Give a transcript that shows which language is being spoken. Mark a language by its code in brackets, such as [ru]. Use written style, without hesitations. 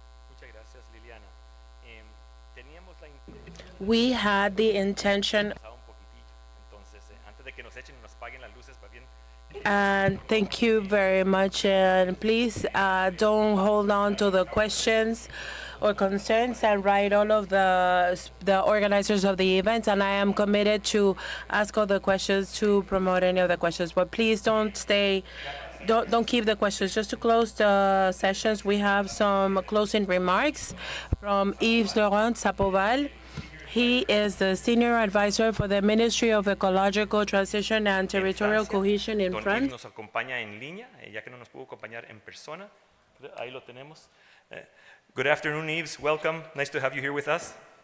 [es] Muchas gracias, Liliana. Teníamos la [en] We had the intention, [es] un poquitillo, entonces antes de que nos echen y nos apaguen las luces, más bien. [en] and thank you very much. And please don't hold on to the questions or concerns, and write all of the organizers of the events. And I am committed to ask all the questions, to promote any of the questions. But please don't stay. Don't keep the questions. Just to close the sessions, we have some closing remarks from Yves Laurent Sapoval. He is the Senior Advisor for the Ministry of Ecological Transition and Territorial Cohesion in [es] Don Yves [en] France. [es] nos acompaña en línea, ya que no nos pudo acompañar en persona. Ahí lo tenemos. [en] Good afternoon, Yves. Welcome. Nice to have you here with us.